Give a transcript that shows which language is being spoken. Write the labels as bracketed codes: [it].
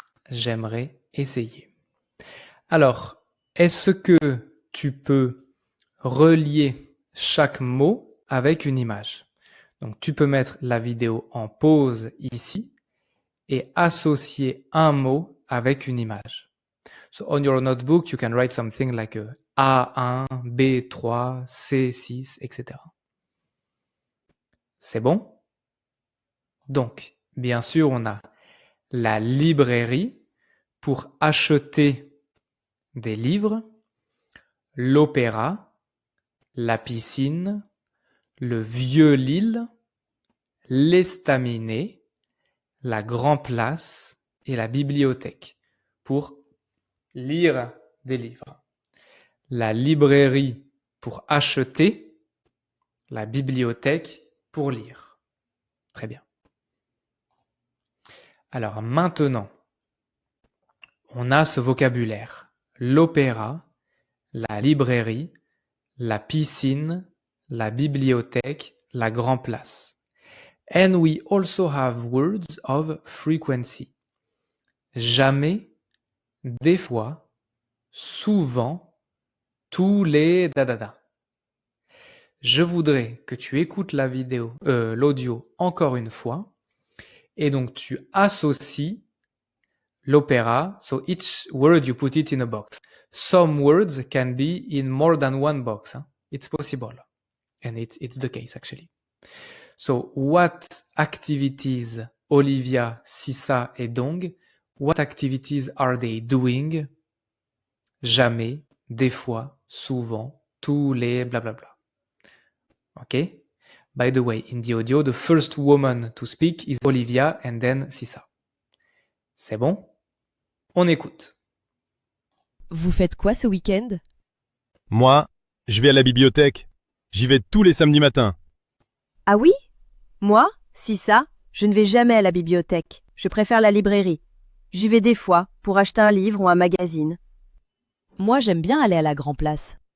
[fr] J'aimerais essayer. Alors, est-ce que tu peux relier chaque mot avec une image? Donc, tu peux mettre la vidéo en pause ici et associer un mot avec une image. [en] So, on your notebook, you can write something like A1, B3, C6, etc. [fr] C'est bon? Donc, bien sûr, on a la librairie pour acheter des livres, l'opéra, la piscine, le vieux Lille, l'estaminet, la Grand Place et la bibliothèque pour lire des livres. La librairie pour acheter, la bibliothèque pour lire. Très bien. Alors maintenant, on a ce vocabulaire. L'opéra, la librairie, la piscine, la bibliothèque, la Grand Place. [en] And we also have words of frequency. [fr] Jamais, des fois, souvent, tous les da. Je voudrais que tu écoutes l'audio encore une fois. Et donc, tu associes l'opéra. [en] So each word, you put it in a box. Some words can be in more than one box. Huh? It's possible. And it's the case, actually. So, what activities Olivia, Sissa et Dong, what activities are they doing? [fr] Jamais, des fois, souvent, tous les blablabla. [en] Okay? By the way, in the audio, the first woman to speak is Olivia and then Sissa. [fr] C'est bon? On écoute. Vous faites quoi ce week-end? Moi, je vais à la bibliothèque. J'y vais tous les samedis matins. Ah oui? Moi, si ça, je ne vais jamais à la bibliothèque. Je préfère la librairie. J'y vais des fois pour acheter un livre ou un magazine. Moi, j'aime bien aller à la Grand Place.